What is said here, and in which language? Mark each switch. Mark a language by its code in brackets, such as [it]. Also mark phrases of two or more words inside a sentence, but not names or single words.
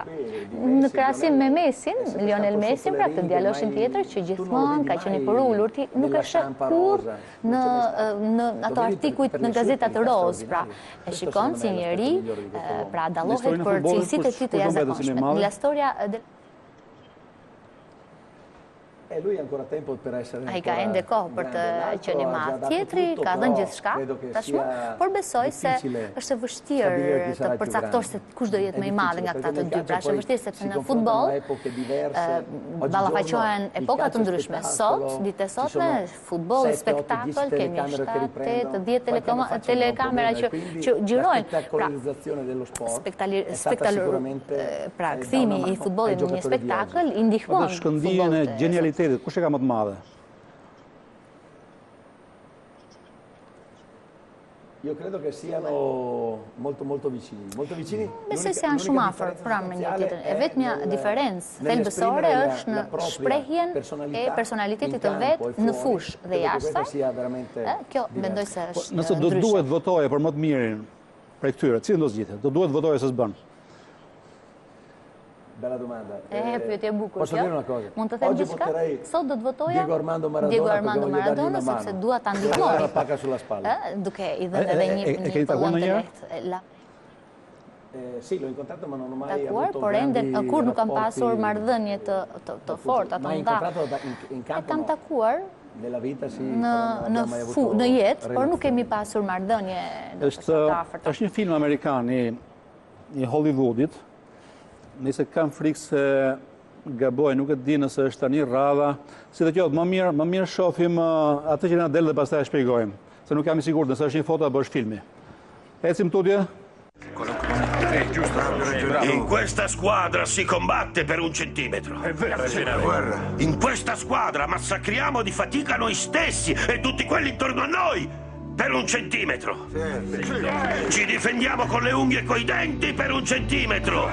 [sq] Në krahasim me Messin, Lionel Messi, pra këtë djaloshin tjetër që gjithmonë ka qenë i përullur, ti nuk e sheh kurrë në ato artikujt në gazetat roz, pra e shikon si njeri, pra dallohet për cilësitë e tij të jashtëzakonshme. [it] La storia lui ha ancora tempo per essere [sq] ai ka ende kohë për të qenë i madh. Tjetri ka dhënë gjithçka tashmë, por besoj se është e vështirë të përcaktosh se kush do jetë më i madh nga këta të dy. Pra është e vështirë sepse në futboll ballafaqohen epoka të ndryshme. Sot, ditë sotme, futboll, spektakël, kemi 7-8-10 telekamera që gjirojnë. Pra kthimi i futbollit në një spektakël i ndihmon futbollit. Kush e ka më të madhe? [it] Io credo che siano molto vicini. [sq] Besoj se janë shumë afër pranë me njëri tjetrin. E vetmja diferencë thelbësore është në shprehjen e personalitetit të vet në fushë dhe jashtë. Kjo mendoj se është. Nëse do duhet votoje për më të mirin prej këtyre, cilin do zgjidhet? Do duhet votoje se s'bën. [it] Bella domanda. [sq] Pyetje e bukur. [it] Posso dire una cosa? [sq] Mund të them diçka? Sot do të votoja Diego Armando Maradona sepse dua ta ndihmoj. Duke i dhënë edhe një takuar ndonjëherë? [it] Sì, l'ho incontrato ma non ho mai [sq] avuto por ende kur nuk kam pasur marrëdhënie të forta, të nda. Kam takuar në jetë, por nuk kemi pasur marrëdhënie të afërta. Është një film amerikan i Hollywoodit. Nëse kam frikë se gaboj, nuk e di nëse është tani rradha, si të qoftë, më mirë shohim atë që na del dhe pastaj e shpjegojmë, se nuk jam i sigurt nëse është një foto apo është filmi. Ecim tutje. [it] In questa squadra si combatte per un centimetro. È vero, c'è una guerra. In questa squadra massacriamo di fatica noi stessi e tutti quelli intorno a noi. per 1 centimetro. Ci difendiamo con le unghie e coi denti per 1 centimetro.